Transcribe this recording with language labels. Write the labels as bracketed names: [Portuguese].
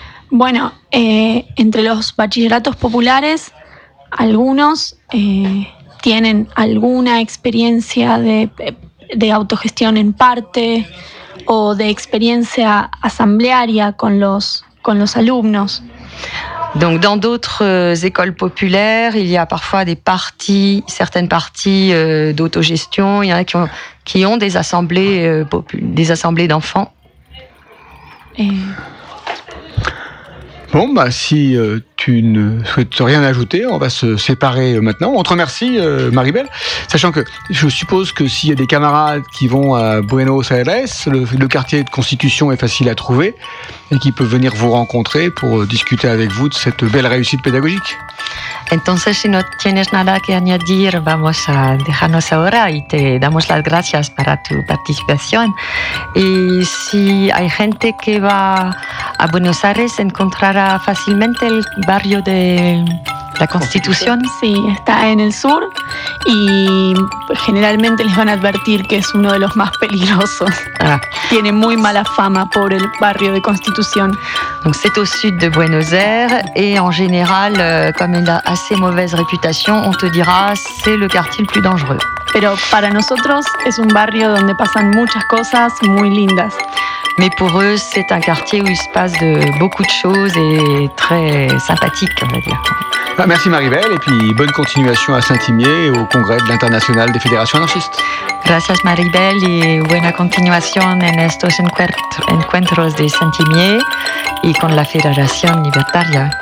[Spanish] Bueno, entre los bachilleratos populares, algunos tienen alguna experiencia de autogestión en parte o de experiencia asamblearia con los alumnos. [French] Donc, dans d'autres écoles populaires, il y a parfois des parties, certaines parties d'autogestion. Il y en a qui ont des assemblées, des assemblées d'enfants. Bon, bah, si tu ne souhaites rien ajouter, on va se séparer maintenant. On te remercie, Maribel. Sachant que je suppose que s'il y a des camarades qui vont à Buenos Aires, le quartier de Constitution est facile à trouver et qui peuvent venir vous rencontrer pour discuter avec vous de cette belle réussite pédagogique. [Spanish] Entonces, si no tienes nada que añadir, vamos a dejarnos ahora y te damos las gracias para tu participación. Y si hay gente que va a Buenos Aires, encontrará fácilmente el barrio de la Constitución. Sí, está en el sur y generalmente les van a advertir que es uno de los más peligrosos. Ah. Tiene muy mala fama por el barrio de Constitución. [French] Donc, c'est au sud de Buenos Aires et en général, comme il a assez mauvaise réputation, on te dira c'est le quartier le plus dangereux. [Spanish] Pero para nosotros es un barrio donde pasan muchas cosas muy lindas. [French] Mais pour eux, c'est un quartier où il se passe de beaucoup de choses et très sympathique, on va dire. Ah, merci Maribel et puis bonne continuation à Saint-Imier au congrès de l'International des Fédérations Anarchistes. [Spanish] Gracias Maribel y buena continuación en estos encuentros de Saint-Imier y con la Federación Libertaria.